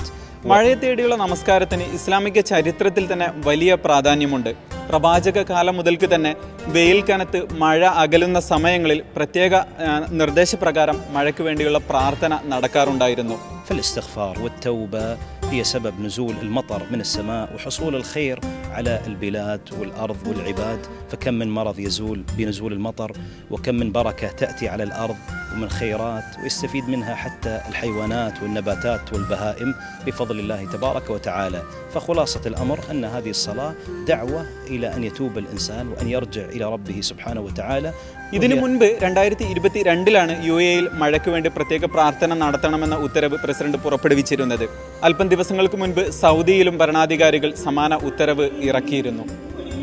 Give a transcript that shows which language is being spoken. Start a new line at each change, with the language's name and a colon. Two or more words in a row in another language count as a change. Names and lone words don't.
Malayalam: മഴയെ തേടിയുള്ള നമസ്കാരത്തിന് ഇസ്ലാമിക ചരിത്രത്തിൽ തന്നെ വലിയ പ്രാധാന്യമുണ്ട്. പ്രവാചക കാലം മുതൽക്ക് തന്നെ വെയിൽ കനത്ത് മഴ അകലുന്ന സമയങ്ങളിൽ പ്രത്യേക നിർദ്ദേശപ്രകാരം മഴയ്ക്ക് വേണ്ടിയുള്ള പ്രാർത്ഥന നടക്കാറുണ്ടായിരുന്നു.
Arabic: فالاستغفار والتوبة هي سبب نزول المطر من السماء وحصول الخير على البلاد والأرض والعباد، فكم من مرض يزول بنزول المطر، وكم من بركة تأتي على الأرض ومن خيرات ويستفيد منها حتى الحيوانات والنباتات والبهائم بفضل الله تبارك وتعالى. فخلاصة الأمر أن هذه الصلاة دعوة إلى أن يتوب الإنسان وأن يرجع إلى ربه سبحانه وتعالى.
Malayalam: ഇതിനു മുൻപ് 2022 UAE-യിൽ മഴയ്ക്ക് വേണ്ടി പ്രത്യേക പ്രാർത്ഥന നടത്തണമെന്ന ഉത്തരവ് പ്രസിഡന്റ് പുറപ്പെടുവിച്ചിരുന്നത്. അല്പം ദിവസങ്ങൾക്ക് മുൻപ് സൗദിയിലും ഭരണാധികാരികൾ സമാന ഉത്തരവ് ഇറക്കിയിരുന്നു.